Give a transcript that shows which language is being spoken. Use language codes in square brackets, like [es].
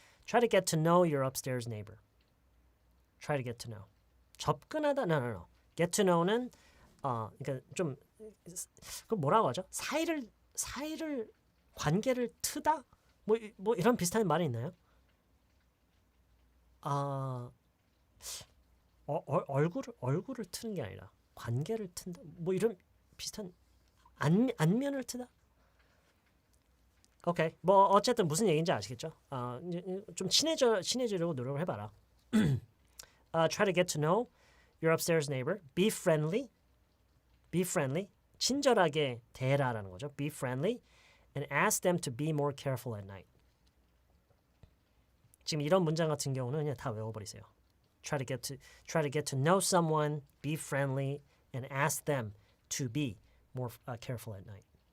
[en] Try to get to know your upstairs neighbor. Try to get to know. [ko] 접근하다. [en] No. [ko] Get to know는 그러니까 좀 그 뭐라고 하죠? 사이를 관계를 트다? 뭐 이런 비슷한 말이 있나요? 얼굴을 트는 게 아니라 관계를 튼다. 뭐 이런 비슷한 안면을 트다. 오케이. 뭐 어쨌든 무슨 얘기인지 아시겠죠? 좀 친해지려고 노력을 해봐라. [en] Try to get to know your upstairs neighbor. Be friendly. [ko] 친절하게 대해라라는 거죠. [en] Be friendly. And ask them to be more careful at night. [ko] 지금 이런 문장 같은 경우는 그냥 다 외워버리세요. [en] Try to get to know someone, be friendly, and ask them to be more careful at night.